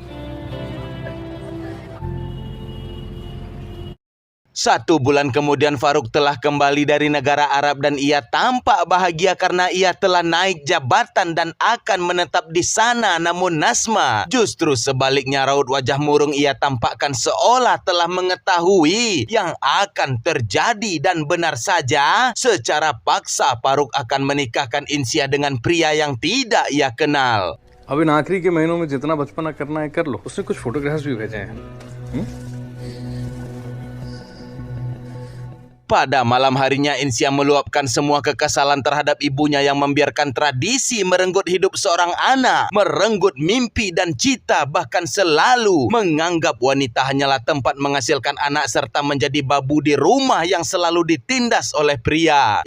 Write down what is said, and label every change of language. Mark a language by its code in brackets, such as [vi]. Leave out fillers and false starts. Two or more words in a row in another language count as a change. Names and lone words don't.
[id] Satu bulan kemudian Faruk telah kembali dari negara Arab dan ia tampak bahagia karena ia telah naik jabatan dan akan menetap di sana. Namun Nasma justru sebaliknya, raut wajah murung ia tampakkan seolah telah mengetahui yang akan terjadi, dan benar saja secara paksa Faruk akan menikahkan Insia dengan pria yang tidak ia kenal. [hi] अब इन आखिरी के महीनों में जितना बचपना करना है कर लो। उसने कुछ फोटोग्राफ्स भी भेजे हैं। [id] Pada malam harinya Insia meluapkan semua kekesalan terhadap ibunya yang membiarkan tradisi merenggut hidup seorang anak, merenggut mimpi dan cita, bahkan selalu menganggap wanita hanyalah tempat menghasilkan anak serta menjadi babu di rumah yang selalu ditindas oleh pria.